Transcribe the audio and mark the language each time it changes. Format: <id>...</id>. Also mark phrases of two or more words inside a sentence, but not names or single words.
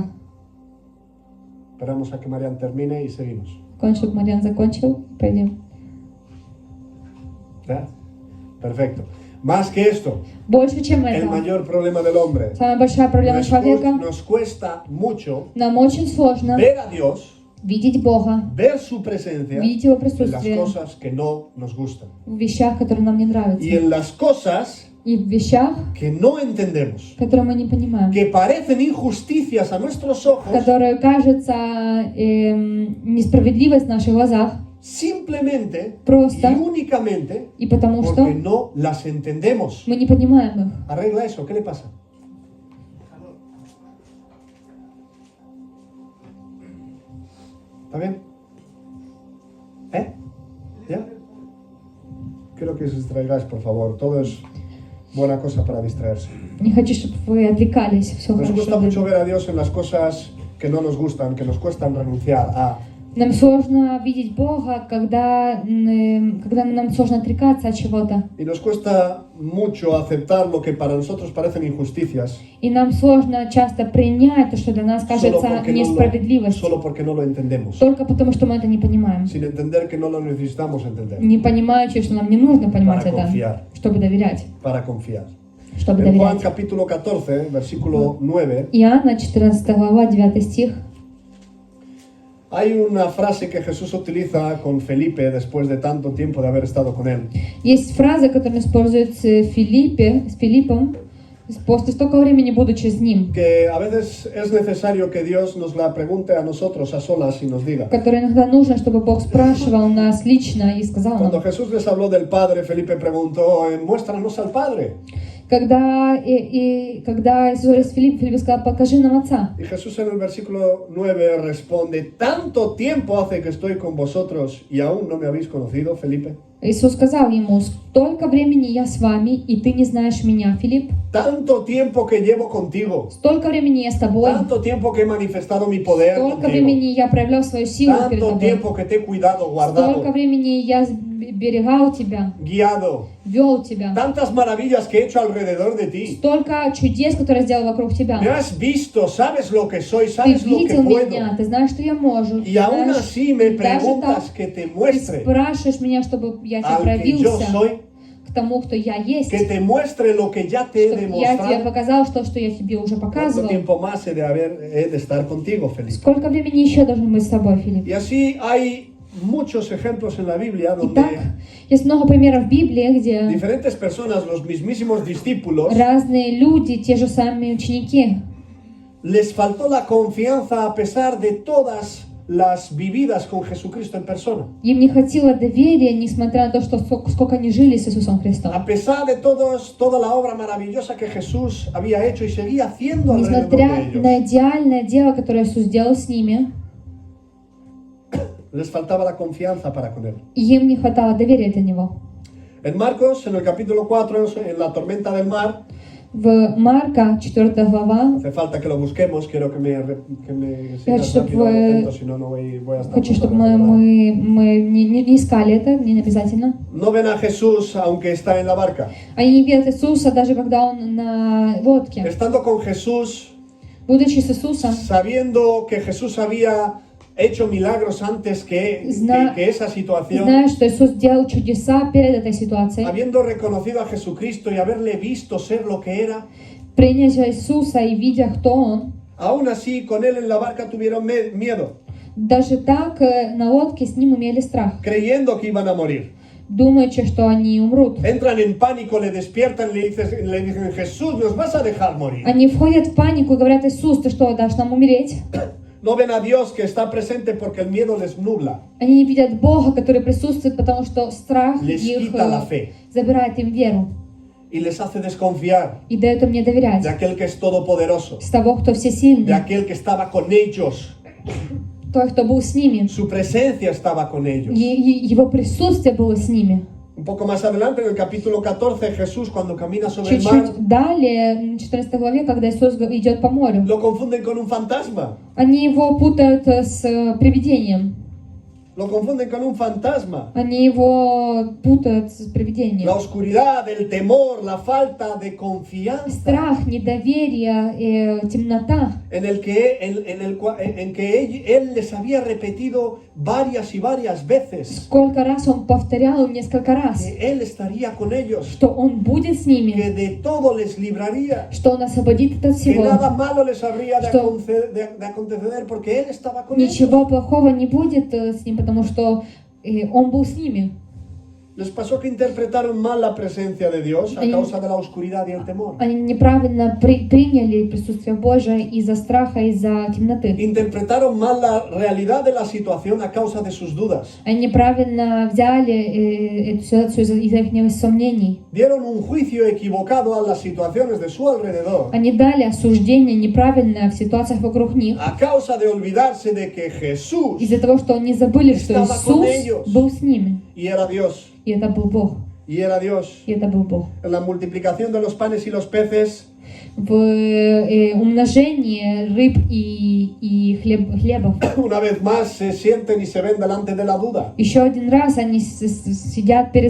<es>Esperamos a que Marian termine y seguimos.</es> <ru>Кончик Марьян закончил, пойдем.</ru> <es>¿Ya? Perfecto. Más que esto,</es> <ru>Больше, чем</ru> <es>el</es> <ru>это,</ru> <es>mayor problema del hombre.</es> <ru>самая большая проблема человека,</ru> <es>Nos cuesta mucho</es> <ru>нам очень сложно</ru> <es>ver a Dios,</es> <ru>видеть Бога,</ru> <es>ver su presencia</es> <ru>видеть Его</ru> <es>en las</es> <ru>присутствие</ru> <es>cosas que no nos gustan</es> <ru>в вещах, которые нам не</ru> <es>y</es> <ru>нравятся,</ru> <es>en las cosas</es> <ru>и в вещах,</ru> <es>que no entendemos,</es> <ru>которые мы не понимаем,</ru> <es>que parecen injusticias a nuestros ojos,</es> <ru>которые кажутся несправедливость в наших глазах,</ru> <es>simplemente y</es> <ru>просто</ru> <es>únicamente</es> <ru>и потому</ru> <es>porque</es> <ru>что</ru> <es>no las entendemos.</es> <ru>мы не понимаем их.</ru> <es>Arregla eso, ¿qué le pasa? ¿Está bien? ¿Eh? ¿Ya? Quiero que os distraigáis, por favor. Todo es buena cosa para distraerse.</es> <ru>Не хочу, чтобы вы отвлекались, все</ru> <es>Nos cuesta</es> <ru>хорошо.</ru> <es>mucho ver a Dios en las cosas que no nos gustan, que nos cuestan renunciar a</es> <ru>Нам сложно видеть Бога, когда нам сложно отрекаться от чего-то.</ru> <es>Y nos cuesta mucho aceptar lo que para nosotros parecen injusticias,</es> <ru>И нам сложно часто принять то, что для нас кажется несправедливостью.</ru> <es>solo porque no lo entendemos,</es> <ru>Только потому, что мы это не понимаем.</ru> <es>sin entender que no lo necesitamos entender,</es> <ru>Не понимаючи, что нам не нужно понимать</ru> <es>Para</es> <ru>это,</ru> <es>confiar.</es> <ru>чтобы доверять.</ru> <es>para confiar.</es> <ru>Чтобы</ru> <es>En Juan</es> <ru>доверять.</ru> <es>capítulo 14, versículo 9,</es> <ru>Иоанна, 14 глава, 9 стих.</ru> <es>hay una frase que Jesús utiliza con Felipe después de tanto tiempo de haber estado con él.</es> <ru>Есть фраза, которую использует с Филиппом, после столько времени будучи с ним,</ru> <es>Que a veces es necesario que Dios nos la pregunte a nosotros a solas y nos diga.</es> <ru>которой иногда нужно, чтобы Бог спрашивал нас лично и сказал</ru> <es>Cuando</es> <ru>нам.</ru> <es>Jesús les habló del Padre, Felipe preguntó, muéstranos al Padre.</es> <ru>Когда Иисус Филипп сказал, покажи нам Отца.</ru> <es>Y Jesús en el versículo 9 responde, ¿tanto tiempo hace que estoy con vosotros y aún no me habéis conocido, Felipe?</es> <ru>Иисус сказал ему, столько времени я с вами, и ты не знаешь меня, Филипп.</ru> <es>Tanto tiempo que llevo contigo,</es> <ru>Столько времени я с тобой,</ru> <es>tanto tiempo que he manifestado mi poder</es> <ru>столько</ru> <es>contigo,</es> <ru>времени я проявлял свою силу перед</ru> <es>tanto</es> <ru>тобой.</ru> <es>tiempo que te he cuidado,</es> <ru>Столько</ru> <es>guardado,</es> <ru>времени я берегал тебя,</ru> <es>guiado,</es> <ru>вел тебя.</ru> <es>tantas maravillas que he hecho alrededor de ti.</es> <ru>Столько чудес, которые я сделал вокруг тебя.</ru> <es>Me has visto, sabes lo que soy,</es> <ru>Ты</ru> <es>sabes lo que</es> <ru>видел</ru> <es>puedo.</es> <ru>меня, ты знаешь, что я могу.</ru> <es>Y aún así me</es> <ru>Даже так</ru> <es>preguntas que te</es> <ru>ты</ru> <es>muestre</es> <ru>спрашиваешь меня, чтобы я тебе</ru> <es>al que yo</es> <ru>проявился</ru> <es>soy,</es> <ru>к тому, кто я есть.</ru> <es>que te muestre lo que ya te he</es> <ru>Чтобы я тебе</ru> <es>demostrado.</es> <ru>показал то, что я тебе уже</ru> <es>¿Cuánto</es> <ru>показывал.</ru> <es>tiempo más he de estar contigo, Felipe?</es> <ru>Сколько времени еще должен быть с тобой, Филипп?</ru> <es>Y así hay muchos ejemplos en la Biblia</es> <ru>Итак,</ru> <es>donde</es> <ru>есть много примеров в Библии, где</ru> <es>diferentes personas, los mismísimos discípulos,</es> <ru>разные люди, те же самые ученики,</ru> <es>les faltó la confianza a pesar de todas las vividas con Jesucristo en persona.</es> <ru>им не хватило доверия, несмотря на то, что сколько они жили с Иисусом Христом.</ru> <es>A pesar de toda la obra maravillosa que Jesús había hecho y seguía haciendo alrededor de</es> <ru>Несмотря</ru> <es>ellos,</es> <ru>на идеальное дело, которое Иисус сделал с ними,</ru> <es>les faltaba la confianza para con Él.</es> <ru>им не хватало доверия для Него.</ru> <es>En Marcos, en el capítulo 4, en la tormenta del mar,</es> <ru>В Марка, 4 глава,</ru> <es>hace falta que lo busquemos, quiero que me</es> <ru>Я</ru> <es>sigas</es> <ru>хочу,</ru> <es>rápido,</es> <ru>чтобы</ru> <es>atento, si no, no voy a estar.</es> <ru>хочу,</ru> <es>mucho</es> <ru>чтобы</ru> <es>rato, ¿verdad?</es> <ru>мы не искали это, не обязательно.</ru> <es>No ven a Jesús aunque está en la barca.</es> <ru>Они не видят Иисуса, даже когда Он на лодке.</ru> <es>Estando con Jesús,</es> <ru>Будучи с Иисусом,</ru> <es>sabiendo que Jesús había hecho milagros antes que esa situación,</es> <ru>зная, что Иисус делал чудеса перед этой ситуацией,</ru> <es>habiendo reconocido a Jesucristo y haberle visto ser lo que era,</es> <ru>приняв Иисуса и видя, кто Он,</ru> <es>aún así con él en la barca tuvieron miedo,</es> <ru>даже так на лодке с Ним имели страх,</ru> <es>creyendo que iban a morir.</es> <ru>думаючи, что они умрут.</ru> <es>Entran en pánico, le despiertan, le dicen, Jesús, nos vas a dejar morir.</es> <ru>Они входят в панику и говорят: Иисус, ты что, дашь нам умереть?</ru> <es>No ven a Dios que está presente porque el miedo les nubla,</es> <ru>Они не видят Бога, который присутствует, потому что страх</ru> <es>les</es> <ru>их</ru> <es>quita la fe</es> <ru>забирает им веру</ru> <es>y les hace desconfiar</es> <ru>и дает им не доверять.</ru> <es>de aquel que es todopoderoso,</es> <ru>С того, кто</ru> <es>de</es> <ru>всесильный,</ru> <es>aquel que estaba con ellos.</es> <ru>той, кто был с ними.</ru> <es>Su presencia estaba con ellos.</es> <ru>Его присутствие было с ними.</ru> <es>Un poco más adelante, en el capítulo 14, Jesús cuando camina sobre el mar,</es> <ru>Чуть-чуть далее, в 14 главе, когда Иисус идет по морю,</ru> <es>lo confunden con un fantasma.</es> <ru>они его путают с привидением.</ru> <es>Lo confunden con un fantasma.</es> <ru>Они его путают с</ru> <es>La</es> <ru>привидением.</ru> <es>oscuridad, el temor, la falta de confianza</es> <ru>Страх, недоверие, темнота,</ru> <es>en que él les había repetido varias y varias veces</es> <ru>сколько раз он повторял им несколько раз,</ru> <es>que él estaría con ellos,</es> <ru>что он будет с</ru> <es>que</es> <ru>ними,</ru> <es>de todo les libraría,</es> <ru>что он освободит от</ru> <es>que</es> <ru>всего.</ru> <es>nada malo les habría de</es> <ru>Что</ru> <es>acontecer porque él estaba con ellos.</es> <ru>ничего плохого не будет с ним, потому что он был с ними.</ru> <es>Les pasó que interpretaron mal la presencia de Dios a</es> <ru>Они-</ru> <es>causa de la oscuridad y el temor.</es> <ru>Они неправильно приняли присутствие Божие из-за страха, из-за темноты.</ru> <es>Interpretaron mal la realidad de la situación a causa de sus dudas.</es> <ru>Они неправильно взяли эту ситуацию из-за их сомнений.</ru> <es>Dieron un juicio equivocado a las situaciones de su alrededor</es> <ru>Они дали осуждение неправильное в ситуациях вокруг них</ru> <es>a causa de olvidarse de que Jesús</es> <ru>из-за того, что они забыли, что</ru> <es>Estaba con</es> <ru>Иисус</ru> <es>ellos.</es> <ru>был с ними.</ru> <es>y era Dios.</es> <ru>И это был Бог.</ru> <es>Y era Dios.</es> <ru>И это был Бог.</ru> <es>En la multiplicación de los panes y los peces,</es> <ru>В умножении рыб и хлебов.</ru> <es>una vez más se sienten y se ven delante de la duda.</es> <ru>Еще один раз они сидят перед</ru>